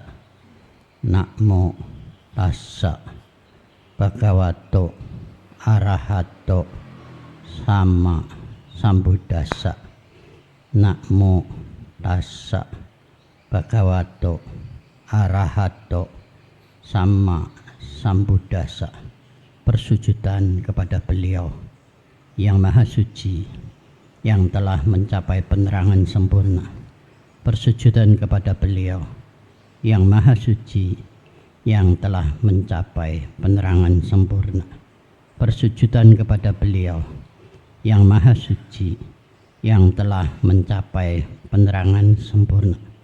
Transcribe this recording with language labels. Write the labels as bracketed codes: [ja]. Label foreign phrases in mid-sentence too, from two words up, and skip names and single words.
[pi] Namo tassa bhagavato arahato samma sambuddhassa. Namo tassa bhagavato arahato samma sambuddhassa. [id] Persujudan kepada beliau yang maha suci, yang telah mencapai penerangan sempurna. Persujudan kepada beliau yang maha suci, yang telah mencapai penerangan sempurna. Persujudan kepada beliau yang maha suci, yang telah mencapai penerangan sempurna.